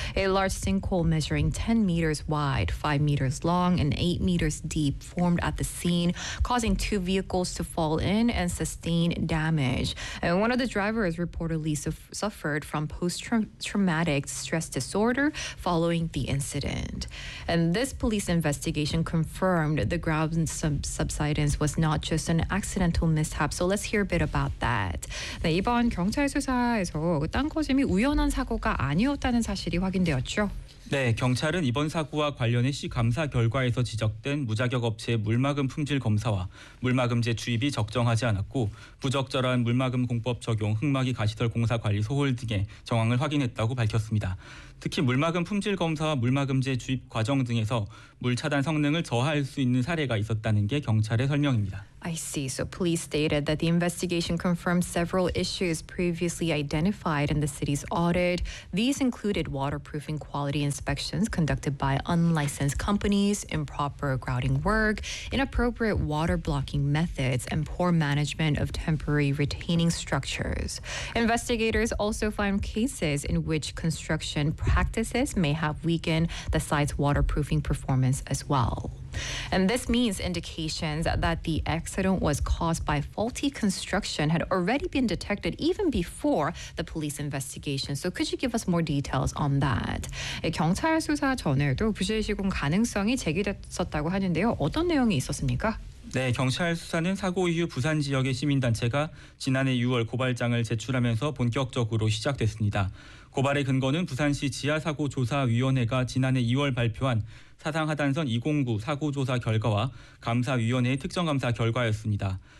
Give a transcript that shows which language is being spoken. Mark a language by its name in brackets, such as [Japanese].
[English] A large sinkhole measuring 10 meters wide, 5 meters long, and 8 meters deep formed at the scene, causing 2 vehicles to fall in and sustain damage. And one of the drivers reportedly suffered from post-traumatic stress disorder following the incident. And this police investigation confirmed the ground subsidence was not just an accidental mishap. So let's hear a bit about that. [Korean] 네, 이번 경찰 수사에서 땅꺼짐이 우연한 사고가 아니었다는 사실이 확인되었죠. 네, 경찰은 이번 사고와 관련해 시 감사 결과에서 지적된 무자격 업체의 물막음 품질 검사와 물막음제 주입이 적정하지 않았고 부적절한 물막음 공법 적용, 흙막이 가시설 공사 관리 소홀 등의 정황을 확인했다고 밝혔습니다. 특히 물막음 품질 검사와 물막음제 주입 과정 등에서 물 차단 성능을 저하할 수 있는 사례가 있었다는 게 경찰의 설명입니다. [English] I see. So police stated that the investigation confirmed several issues previously identified in the city's audit. These included waterproofing quality inspections conducted by unlicensed companies, improper grouting work, inappropriate water blocking methods, and poor management of temporary retaining structures. Investigators also found cases in which construction practices may have weakened the site's waterproofing performance as well. And this means indications that the accident was caused by faulty construction had already been detected even before the police investigation. So could you give us more details on that? [Korean] 경찰 수사 전에도 부실 시공 가능성이 제기됐었다고 하는데요. 어떤 내용이 있었습니까? 네, 경찰 수사는 사고 이후 부산 지역의 시민단체가 지난해 6월 고발장을 제출하면서 본격적으로 시작됐습니다. 고발의 근거는 부산시 지하사고조사위원회가 지난해 2월 발표한 사상하단선 209 사고조사 결과와 감사위원회의 특정감사 결과였습니다.